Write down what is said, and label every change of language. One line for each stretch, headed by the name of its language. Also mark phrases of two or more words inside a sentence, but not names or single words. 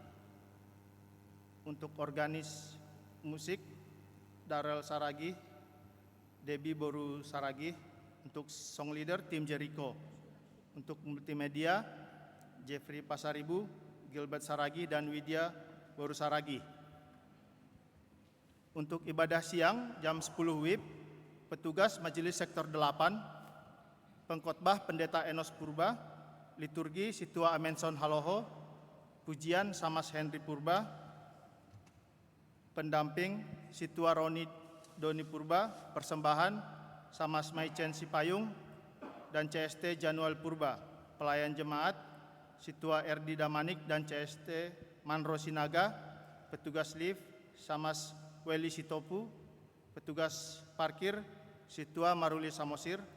Indonesian: untuk organis musik Darel Saragih, Debbie Boru Saragih, untuk
English: song leader
Indonesian: tim Jericho, untuk multimedia Jeffrey Pasaribu, Gilbert Saragih dan Widya Boru Saragih. Untuk ibadah siang jam 10 WIB, petugas Majelis Sektor 8, pengkhotbah Pendeta Enos Purba, liturgi Situa Amenson Haloho, pujian Samas Henry Purba, pendamping Situa Roni Doni Purba, persembahan Samas Maicen Sipayung dan CST Janual Purba, pelayan jemaat Situa Erdi Damanik dan CST Manro Sinaga, petugas lift Samas Weli Sitopu, petugas parkir Situa Maruli Samosir,